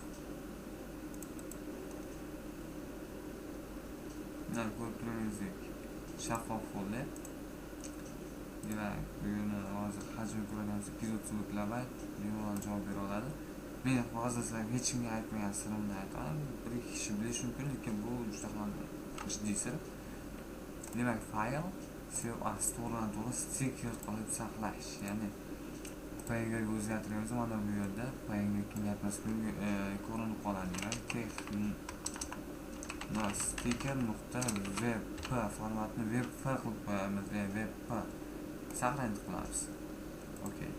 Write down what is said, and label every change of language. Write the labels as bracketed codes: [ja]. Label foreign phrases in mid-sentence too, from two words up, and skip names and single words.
[uz] Mana ko'rib turganingizdek shaffof bo'ldi. Demak, buni hozir hajmi ko'rganimiz 230 kilobayt bemalol javob bera oladi. Men hozir sizlarga hech kimga aytmagan sirimni aytaman. Bir ikki kishi bilishi mumkin, lekin bu juda ham jiddiy sir. Demak, [en] file save as [uz] to'g'ridan-to'g'ri sticker qilib saqlash, ya'ni PNG ga o'zgartiramiz. Mana bu yerda PNG kengaytmas ko'rinib qoladi. Sticker.web formatni web qilib qo'yamiz. Web saqlanib qolamiz. Okay.